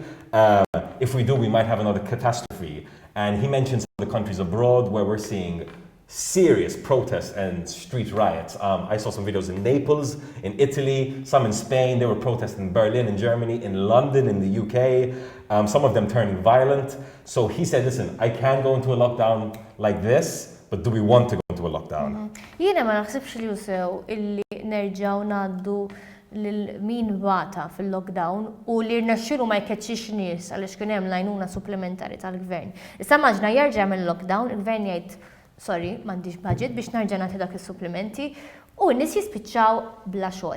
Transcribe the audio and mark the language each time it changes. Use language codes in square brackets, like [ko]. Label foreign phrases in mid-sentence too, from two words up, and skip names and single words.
[en] If we do, we might have another catastrophe. And he mentions the countries abroad where we're seeing serious protests and street riots. I saw some videos in Naples, in Italy, some in Spain. They were protesting in Berlin, in Germany, in London, in the UK. Some of them turning violent. So he said, listen, I can go into a lockdown like this, but do we want to go into a lockdown? [mt] Jiena ma naħsibx li sew illi nerġgħu ngħaddu lil min bata fil-lockdown u li rnexxielu ma jkeċċix nies għaliex kien hemm l-għajnuna supplementari tal-gvern. Issa maġna jerġa' mill-lockdown, il-gvern jgħid sorry, m'għandix budget biex nerġa' nagħti dak is-supplementi u n-nies jispiċċaw bla xogħol.